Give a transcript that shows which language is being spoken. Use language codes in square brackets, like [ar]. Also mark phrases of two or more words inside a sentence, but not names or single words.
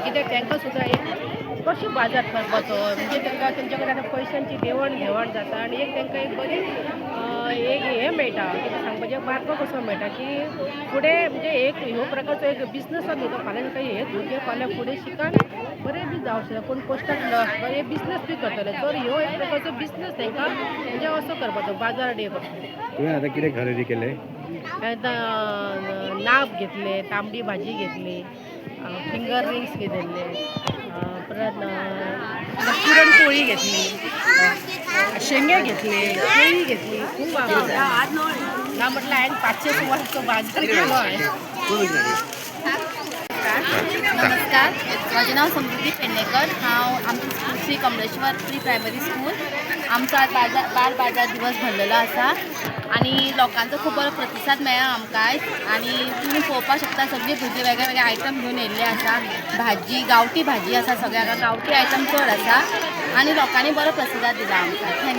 [kok] कित्याक तांकां सुद्दां एक कशें बाजार करपाचो म्हणजे तांकां तेंच्या कडेन आतां पयशांची देवण घेवण जाता आनी एक तांकां एक बरी एक हें मेळटा, कितें सांगपाचें मार्ग कसो मेळटा की फुडें म्हणजे एक ह्यो प्रकारचो एक बिजनस न्हू तो फाल्यां तांकां हे भुरगे फाल्यां फुडें शिकान बरें बी जावंक शकता. कोण पोस्टाक बरे बिजनस बी करतले तर ह्यो एक प्रकारचो बिजनस तांकां म्हणजे असो करपाचो बाजार डे करपाचो. तुवें आतां कितें खरेदी केलें? नाब घेतले, तांबडी भाजी घेतली, [en] finger rings [kok] घेतले, परत पुरणपोळी घेतली, शेंगे घेतले, केळी घेतली. खूप ना म्हटलं हांवें 500 सुमारचो बाजार केलो आहे. [mr] नमस्कार, माझे नाव समृद्धी पेडणेकर. [kok] हांव आमची स्कूल श्री कमलेश्वर प्री प्रायमरी स्कूल. आमचो आज बाल बाजार दिवस भरलेलो आसा आनी लोकांचो खूब बरो प्रतिसाद मेळ्ळा आमकां आयज. आनी तुमी पळोवपाक शकता सगळीं भुरगीं वेगळे वेगळे आयटम घेवन येयल्ले आसा. भाजी गांवठी भाजी आसा, सगळ्यांक गांवठी आयटम चड आसा आनी लोकांनी बरो प्रतिसाद दिला आमकां.